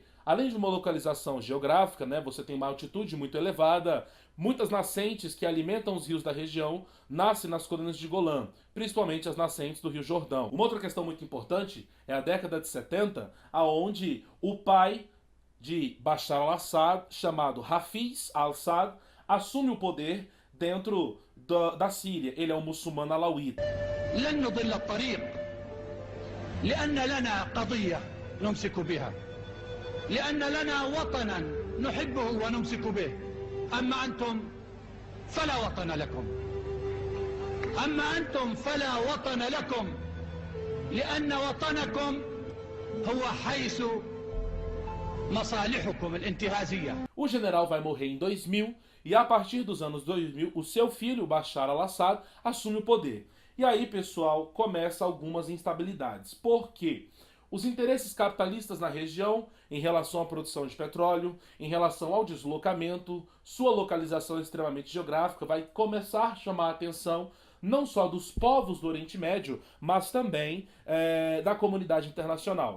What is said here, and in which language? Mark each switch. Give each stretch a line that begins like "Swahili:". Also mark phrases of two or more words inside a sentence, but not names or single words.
Portuguese: Além de uma localização geográfica, você tem uma altitude muito elevada, muitas nascentes que alimentam os rios da região nascem nas colinas de Golã, principalmente as nascentes do Rio Jordão. Uma outra questão muito importante é a década de 70, aonde o pai de Bashar al-Assad, chamado Hafiz al-Assad, assume o poder dentro da Síria. Ele é um muçulmano alauíta.
Arabic: لأن لنا وطنا نحبه ونمسك به أما أنتم فلا وطن لكم أما أنتم فلا وطن لكم لأن وطنكم هو حيث مصالحكم الانتهازية.
Portuguese: O general vai morrer em 2000 e a partir dos anos 2000 o seu filho, Bashar al-Assad, assume o poder. E aí, pessoal, começa algumas instabilidades. Por quê? Os interesses capitalistas na região, em relação à produção de petróleo, em relação ao deslocamento, sua localização extremamente geográfica, vai começar a chamar a atenção não só dos povos do Oriente Médio, mas também da comunidade internacional.